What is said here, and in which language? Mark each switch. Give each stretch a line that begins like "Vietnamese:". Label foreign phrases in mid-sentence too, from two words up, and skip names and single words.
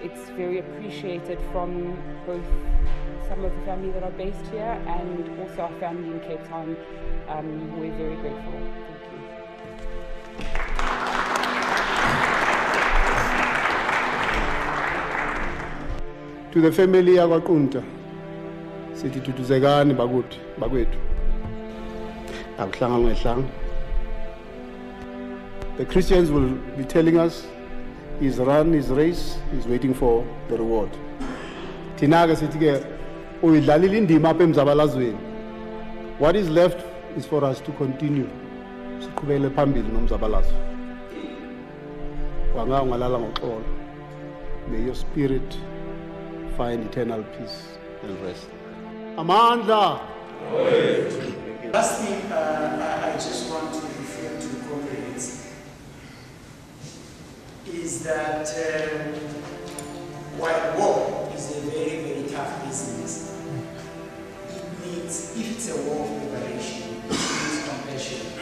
English: It's very appreciated from both some of the family that are based here and also our family in Cape Town. We're very grateful. Thank you. To the family of Qunta,
Xhosa: sithi thutuzekani bakwethu. Akuhlanga ngehlanga.
English: The Christians will be telling us he's run his race, he's waiting for the reward.
Xhosa: Thina-ke sithi-ke uyidlalile indima apha emzabalazweni.
English: What is left is for us to continue.
Xhosa: Siqhubele phambili nomzabalazo. Wanga ungalala ngoxolo.
English: May your spirit find eternal peace and rest.
Xhosa: Amandla.
English: Last thing, I just want to refer to comrades is that while war is a very, very tough business, it needs, if it's a war of liberation, it needs compassion.